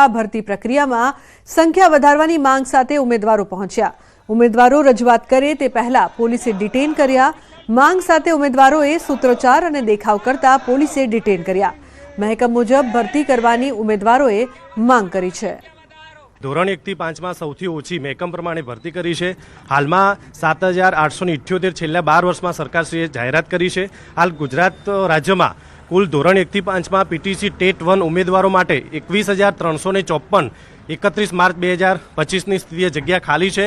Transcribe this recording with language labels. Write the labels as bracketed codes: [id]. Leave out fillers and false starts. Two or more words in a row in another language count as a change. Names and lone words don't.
[gu] ભરતી પ્રક્રિયામાં સંખ્યા વધારવાની માંગ સાથે ઉમેદવારો પહોંચ્યા। ઉમેદવારો રજૂઆત કરે તે પહેલા પોલીસે ડિટેન કર્યા। માંગ સાથે ઉમેદવારોએ સૂત્રોચ્ચાર અને દેખાવ કરતા પોલીસે ડિટેન કર્યા। મહેકમ મુજબ ભરતી કરવાની ઉમેદવારોએ માંગ કરી છે। ધોરણ 1 થી 5 માં સૌથી ઓછી મહેકમ પ્રમાણે ભરતી કરી છે। હાલમાં 7878 છેલ્લા 12 વર્ષમાં સરકારશ્રીએ જાહેરાત કરી છે। હાલ ગુજરાત રાજ્યમાં કુલ ધોરણ 1 થી 5 માં પીટીસી ટેટ 1 ઉમેદવારો માટે 21354 31 માર્ચ 2025ની સ્થિતિએ જગ્યા ખાલી છે।